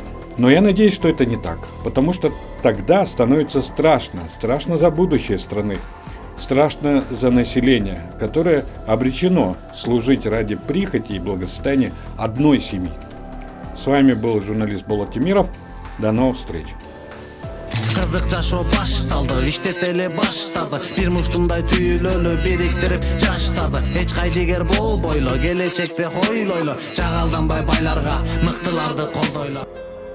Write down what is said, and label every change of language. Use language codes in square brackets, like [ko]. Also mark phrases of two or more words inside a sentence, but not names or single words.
[ru] Но я надеюсь, что это не так, потому что тогда становится страшно. Страшно за будущее страны. Страшно за население, которое обречено служить ради прихоти и благосостояния одной семьи. С вами был журналист Болот Темиров. До новых встреч. [ky] Жазык жашоо башталды, иштетели баштады. Бир муштумдай түйүлөлү бириктирип жаштарды. Эч кайдыгер болбойлу, келечекте хойлойлу. Жагалданбай байларга, мыктыларды колдойлу.